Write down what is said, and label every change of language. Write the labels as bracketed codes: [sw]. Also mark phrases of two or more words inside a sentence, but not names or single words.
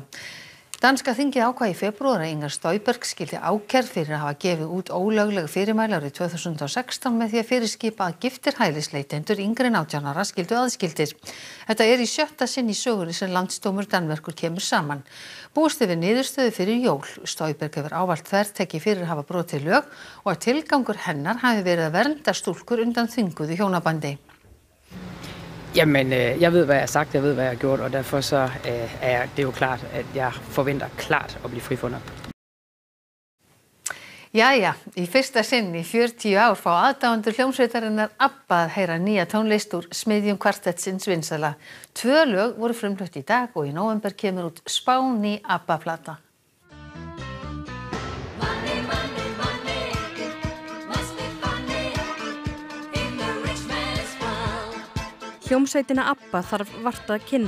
[is] Danska þingið ákvað í febrúar að Inger Støjberg skyldi ákærð fyrir að hafa gefið út ólögleg fyrirmæli árið 2016 með því að fyrirskipa að giftir hælisleitendur yngri en 18 ára skyldu aðskildir. Þetta er í 7. sinn í sögunni sem landsdómur Danmerkur kemur saman. Búist er við niðurstöðu fyrir jól. Støjberg hefur ávallt þvertekið fyrir að hafa brotið lög og að tilgangur hennar hafi verið að vernda stúlkur undan þvinguðu hjónabandi. [da] Jamen, jeg ved, hvad jeg har sagt, jeg ved, hvad jeg har gjort, og derfor så er det jo klart, at jeg forventer klart at blive frifundet. [is] Jæja, í fyrsta sinn í 40 ár fá aðdáendur hljómsveitarinnar ABBA að heyra nýja tónlist úr smiðjum kvartettsins vinsæla. 2 lög voru frumflutt í dag og í nóvember kemur út spáný ABBA-plata. Hljómsveitina ABBA þarf vart að kynna.